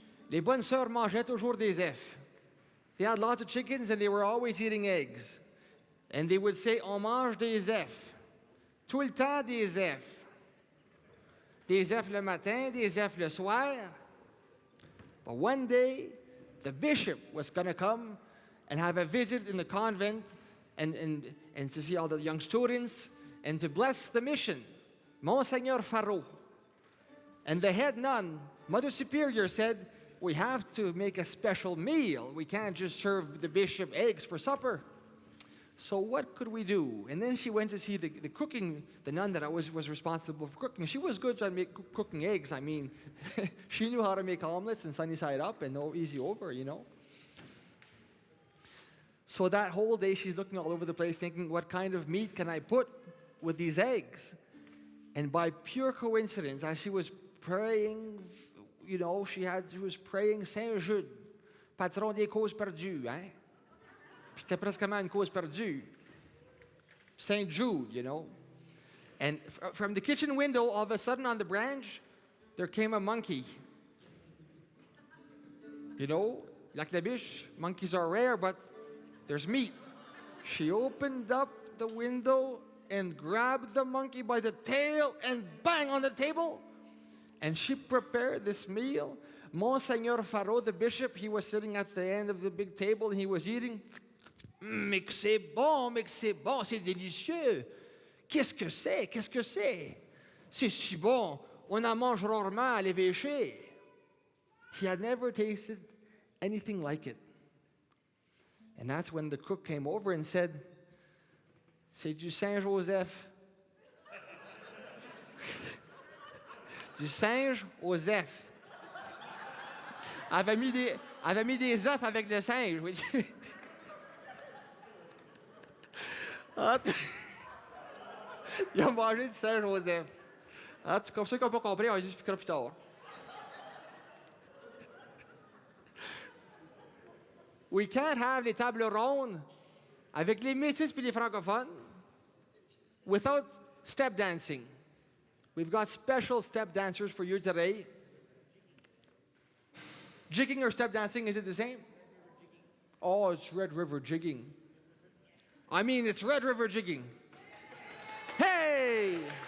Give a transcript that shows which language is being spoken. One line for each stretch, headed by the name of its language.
French: Les bonnes sœurs mangeaient toujours des œufs.
English: They had lots of chickens and they were always eating eggs. And they would say,
French: on mange des œufs. Tout le temps des œufs. Des œufs le matin, des œufs le soir.
English: But one day, the bishop was going to come and have a visit in the convent and to see all the young students and to bless the mission. Monseigneur Faro. And the head nun, Mother Superior, said, we have to make a special meal. We can't just serve the bishop eggs for supper. So what could we do? And then she went to see the cooking, the nun that was responsible for cooking. She was good at cooking eggs. I mean, she knew how to make omelets and sunny side up and no easy over, you know. So that whole day she's looking all over the place thinking, what kind of meat can I put with these eggs? And by pure coincidence, as she was praying, you know, she was praying Saint Jude,
French: patron des causes perdues, hein? C'était presque une cause perdue.
English: Saint Jude, you know. And from the kitchen window, all of a sudden on the branch, there came a monkey. You know, Lac-la-Biche, monkeys are rare, but there's meat. She opened up the window and grabbed the monkey by the tail and bang on the table. And she prepared this meal. Monseigneur Faro, the bishop, he was sitting at the end of the big table and he was eating.
French: Mais que c'est bon, c'est délicieux. Qu'est-ce que c'est? C'est si bon, on en mange rarement à l'évêché.
English: He had never tasted anything like it. And that's when the cook came over and said,
French: c'est du Saint-Joseph. Du Saint-Joseph. Avait mis des œufs avec le singe. Oui. Ah, il a mangé du Saint-Joseph. Ah, c'est comme ça qu'on n'a pas compris, on expliquera plus tard.
English: We can't have
French: les tables rondes avec les métis et les francophones
English: without step dancing. We've got special step dancers for you today. Jigging or step dancing, is it the same? Oh, it's Red River jigging. I mean, it's Red River jigging. Hey!